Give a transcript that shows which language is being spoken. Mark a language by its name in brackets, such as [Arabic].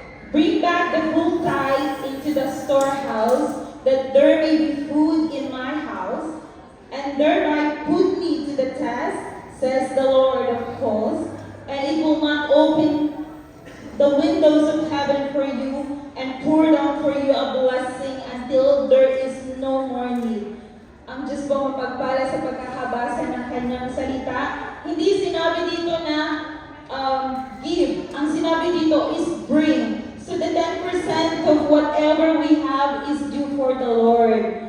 [English] Bring back the full tithe into the storehouse, that there may be food in my house, and thereby put me to the test, says the Lord of hosts, and it will not open the windows of heaven for you and pour down for you a blessing until there is no more need. [Filipino] Ang Diyos po mapagpala sa pagkakabasa ng kanyang salita. Hindi sinabi dito na give. Ang sinabi dito [English] is bring. So the 10% of whatever we have is due for the Lord.